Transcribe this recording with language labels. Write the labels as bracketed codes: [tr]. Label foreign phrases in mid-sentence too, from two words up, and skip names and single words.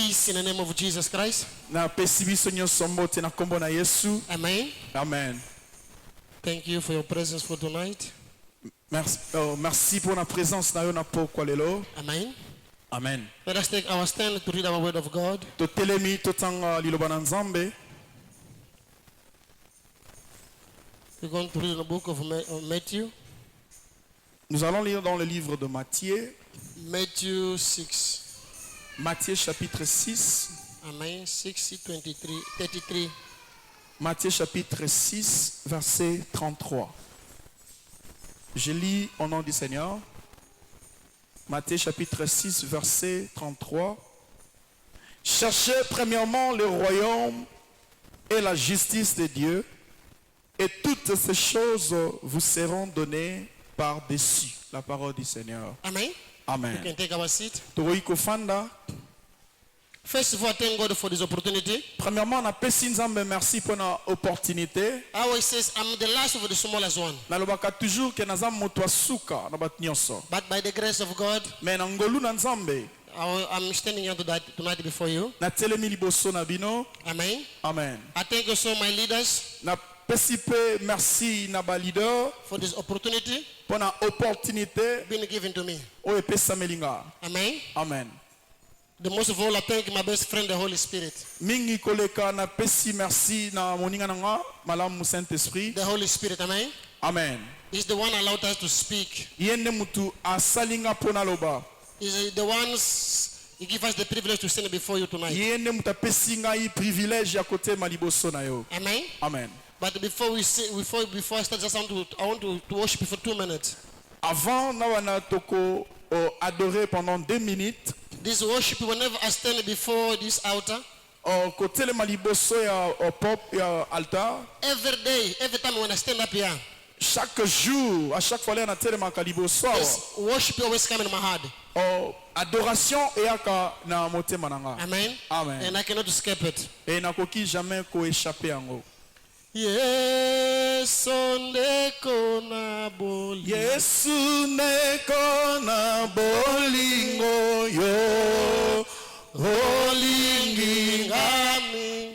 [en] in the name of Jesus Christ. Amen. Amen. Thank you for your presence for tonight. [fr] Merci pour la présence [ln] na yo na pokwa lelo. [en] Amen. Amen. Let us take our stand to read our word of God. [ln] Totelemi totanga liloba na Nzambe. [en] We're going to read the book of Matthew. [fr] Nous allons lire dans le livre de Matthieu. [en] Matthew 6. [fr] Matthieu chapitre 6. [en] Amen. 33. [fr] Matthieu chapitre 6, verset 33. Je lis au nom du Seigneur. Matthieu chapitre 6, verset 33. Cherchez premièrement le royaume et la justice de Dieu, et toutes ces choses vous seront données par-dessus. La parole du Seigneur. Amen. Amen. [en] You can take our seat. [ln] Kofanda. [en] First of all, thank God for this opportunity. [ln] Premièrement, on a Nzambe [fr] merci pour l'opportunité. [en] I always says I'm the last of the smallest one. [ln] Nalobaka [fr] toujours que [ln] nazam moto suka na bat nyonso. [en] But by the grace of God, [ln] Mais na ngolu na Nzambe. [en] I'm standing here tonight before you. [ln] Na telemi liboso na bino. Amen. Amen. [en] I thank you so my leaders. [ln] Na pesipe merci na ba leader [en] for this opportunity. [fr] Pour na opportunité [en] being given to me. [ln] O epesa melinga. Amen. Amen. [en] The most of all, I thank my best friend, the Holy Spirit. [ln] Mingi koleka na pesi merci na moninga nanga malamu Saint-Esprit. [en] The Holy Spirit, amen. Amen. He's the one allowed us to speak. [ln] Yende mutu asalinga pona loba. [en] He's the ones he give us the privilege to stand before you tonight. [ln] Yende muta pesi ngai privilege ya kote maliboso na yo. Amen. Amen. [en] But before I start, just I want to worship you for 2 minutes. [ln] Avant na wana toko adorer [fr] pendant 2 minutes. [en] This worship, whenever I stand before this altar, every day, every time when I stand up here, [fr] chaque jour, à chaque fois, [en] this worship always come in my heart. [ln] Adoration eyaka na motema nanga. Amen. Amen. [en] And I cannot escape it. [ln] Et nakoki jamais ko échapper yango. Yesu neko na bolingo. Yesu neko na bolingo yo. Olingi ngami.